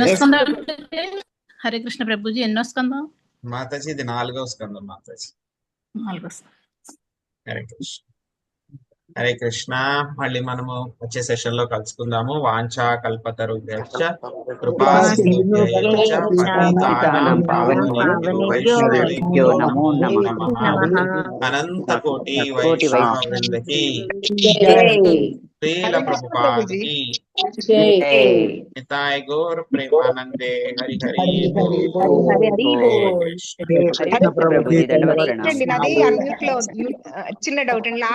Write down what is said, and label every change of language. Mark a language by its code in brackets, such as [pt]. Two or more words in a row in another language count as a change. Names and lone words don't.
[te] ఎన్నో స్కందాలు [sa] హరే కృష్ణ [te] ప్రభుజీ? ఎన్నో స్కందం? మాతాజీ ఇది 4వ స్కందం మాతాజీ. 4వ. [sa] హరే కృష్ణ. హరే కృష్ణ. [te] మళ్ళీ మనము వచ్చే సెషన్ లో కలుసుకుందాము. [sa] వాంఛా కల్పతరుభ్యశ్చ కృపా సింధుభ్యైవ చ పతితానాం పావనేభ్యో వైష్ణవేభ్యో నమో నమః. అనంత కోటి వైష్ణవ వృందకి శ్రీల ప్రభుపాదకి నితాయ్ గౌర్ ప్రేమానందే హరి హరి [te] నాది అన్మ్యూట్ లో చిన్న డౌట్ అండి.